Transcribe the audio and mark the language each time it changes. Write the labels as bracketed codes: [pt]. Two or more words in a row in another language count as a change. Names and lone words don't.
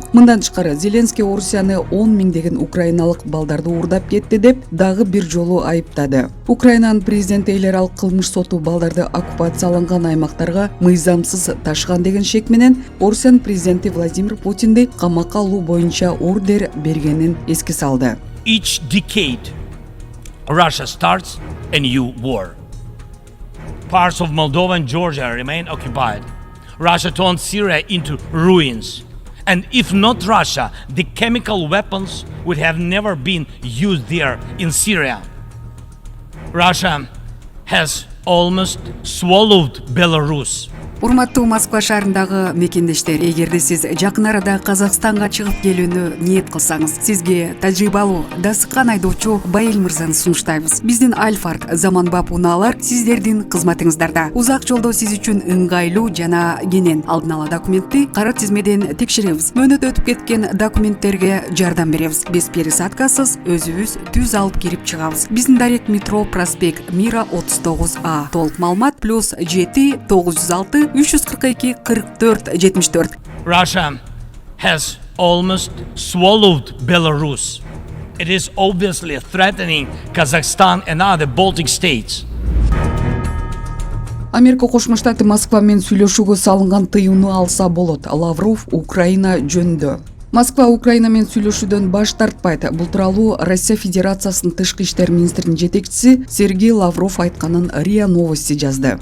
[ky] Мындан тышкары Зеленский Орусияны 10 миңдеген украиналык балдарды уурдап кетти деп дагы бир жолу айыптады. Украинанын президенти эл аралык кылмыш соту балдарды оккупацияланган аймактарга мыйзамсыз ташыган деген шек менен Орусиянын президенти Владимир Путинди камакка алуу боюнча ордер бергенин эске салды. [en] Each decade, Russia starts a new war. Parts of Moldova and Georgia remain occupied. Russia turned Syria into ruins. And if not Russia, the chemical weapons would have never been used there in Syria. Russia has almost swallowed Belarus. [ky] Урматтуу Москва шаарындагы мекендештер, эгерде сиз жакын арада Казакстанга чыгып келүүнү ниет кылсаңыз, сизге тажрыйбалуу, дасыккан айдоочу Байел мырзаны сунуштайбыз. Биздин Альфард заманбап унаалар сиздердин кызматыңыздарда. Узак жолдо сиз үчүн ыңгайлуу жана кенен алдын ала документти кара тизмеден текшеребиз. Мөөнөт өтүп кеткен документтерге жардам беребиз. Биз пересадкасыз өзүбүз түз алып кирип чыгабыз. Биздин дарек метро проспект Мира 39А. Толук маалымат +7 906 342 44 74. [en] Russia has almost swallowed Belarus. It is obviously threatening Kazakhstan and other Baltic states. [ky] Америка Кошмо Штаты Москва менен сүйлөшүүгө салынган тыюуну алса болот. Лавров Украина жөнүндө. Москва Украина менен сүйлөшүүдөн баш тартпайт. Бул тууралуу Россия Федерациясынын тышкы иштер министринин жетекчиси Сергей Лавров айтканын РИА Новости жазды.